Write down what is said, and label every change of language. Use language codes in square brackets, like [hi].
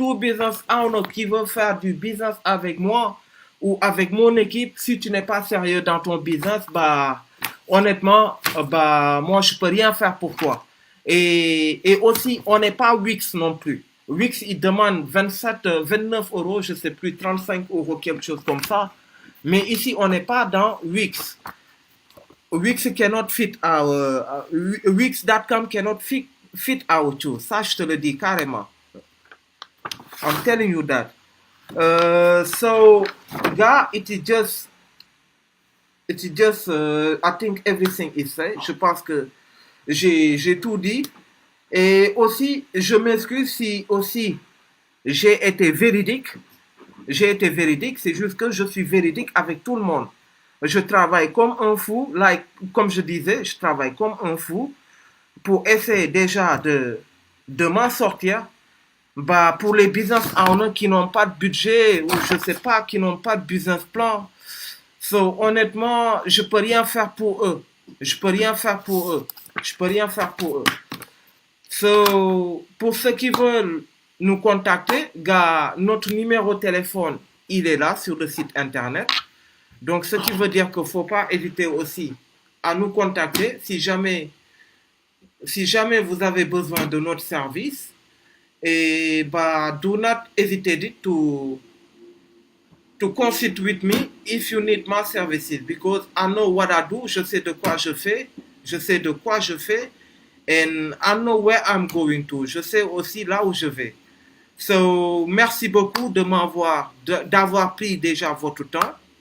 [fr] Tout business owner qui veut faire du business avec moi ou avec mon équipe, si tu n'es pas sérieux dans ton business, bah, honnêtement, bah, moi, je peux rien faire pour toi. Et aussi, on n'est pas Wix non plus. Wix, il demande 29 euros, je sais plus, 35 euros, quelque chose comme ça. Mais ici, on n'est pas dans Wix. [en] Wix cannot fit our... Wix.com cannot fit our tools. [fr] Ça, je te le dis carrément. [en] I'm telling you that. So, gars, it is just... I think everything is said. [fr] Je pense que j'ai tout dit. Et aussi, je m'excuse si aussi j'ai été véridique. J'ai été véridique, c'est juste que je suis véridique avec tout le monde. Je travaille comme un fou, comme je disais, je travaille comme un fou pour essayer déjà de m'en sortir. Bah, pour les business owners qui n'ont pas de budget ou je sais pas, qui n'ont pas de business plan. So, honnêtement, je peux rien faire pour eux. Je peux rien faire pour eux. Je peux rien faire pour eux. So, pour ceux qui veulent nous contacter, gars, notre numéro de téléphone, il est là sur le site internet. Donc, ce qui veut dire qu'il ne faut pas hésiter aussi à nous contacter si jamais vous avez besoin de notre service. [en] Et bah, do not hesitate to consult with me if you need my services because I know what I do. [fr] Je sais de quoi je fais. Je sais de quoi je fais. [en] And I know where I'm going to. [fr] Je sais aussi là où je vais. So, merci beaucoup d'avoir pris déjà votre temps.